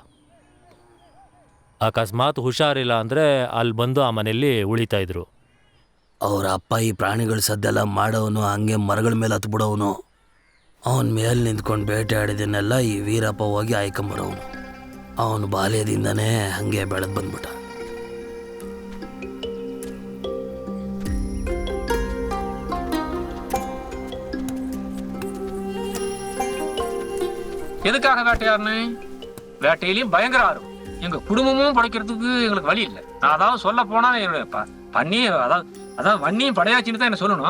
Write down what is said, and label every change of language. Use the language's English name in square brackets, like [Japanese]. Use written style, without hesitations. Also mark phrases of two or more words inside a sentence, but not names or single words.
[Kannada] ಅಕಸ್ಮಾತ್ ಹುಷಾರಿಲ್ಲ ಅಂದರೆ ಅಲ್ಲಿ ಬಂದು ಆ ಮನೆಯಲ್ಲಿ ಉಳಿತಾ ಇದ್ರು. ಅವ್ರ ಅಪ್ಪ ಈ ಪ್ರಾಣಿಗಳು ಸದ್ದೆಲ್ಲ ಮಾಡೋನು, ಹಂಗೆ ಮರಗಳ ಮೇಲೆ ಹತ್ಬಿಡೋನು. ಅವನ ಮೇಲೆ ನಿಂತ್ಕೊಂಡು ಬೇಟೆ ಆಡಿದನ್ನೆಲ್ಲ ಈ ವೀರಪ್ಪ ಹೋಗಿ ಆಯ್ಕೊಂಬರೋನು. ಅವನು ಬಾಲ್ಯದಿಂದನೇ ಹಂಗೆ ಬೆಳೆದು ಬಂದ್ಬಿಟ್ಟ. [Tamil] எதுக்காக வேட்டையாடுனேன்? வேட்டையிலையும் பயங்கர ஆர்வம். எங்க குடும்பமும் படைக்கிறதுக்கு எங்களுக்கு வழி இல்லை. நான் அதாவது சொல்ல போனா என்னுடைய பண்ணி அதாவது வன்னியும் படையாச்சின்னு தான் என்ன சொல்லணும்.